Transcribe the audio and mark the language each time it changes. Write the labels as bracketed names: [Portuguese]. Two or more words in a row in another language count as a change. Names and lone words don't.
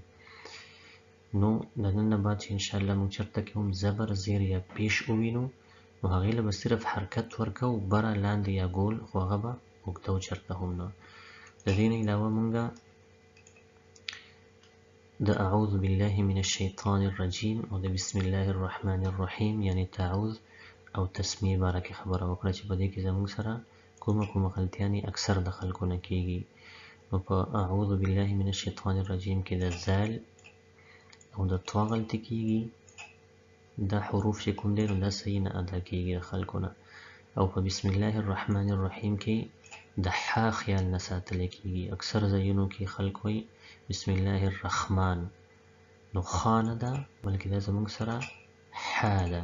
[Pashto] نو د نن نه بعد چې انشاءالله موږ چرته کې هم زبر، زیر یا پیش ووینو نو هغې له به صرف حرکت ورکو، بره، لاندې یا ګول، خو هغه به اوږدو چرته هم نه. د دې نه علاوه موږ د [Arabic] اعوذ بالله من الشیطان الرجیم [Pashto] او د [Arabic] بسم الله الرحمن الرحیم [Pashto] یعنی تعوذ او تسمیه باره کې خبره وکړه چې په دې کې زموږ سره کومه غلطیانې اکثر د خلکو نه کیږي. نو په [Arabic] اعوذ بالله من الشیطان الرجیم [Pashto] کې د زال او د طا غلطي کیږي، دا حروف چې کوم دی نو دا صحیح نه ادا کیږي د خلکو نه. او په [Arabic] بسم الله الرحمن الرحیم [Pashto] کې د حا خیال نه ساتل کیږي. اکثر ځایونو کې خلک وایي [Arabic] بسم الله الرحمن، [Pashto] نو خا نه ده بلکې دا زموږ سره حا ده.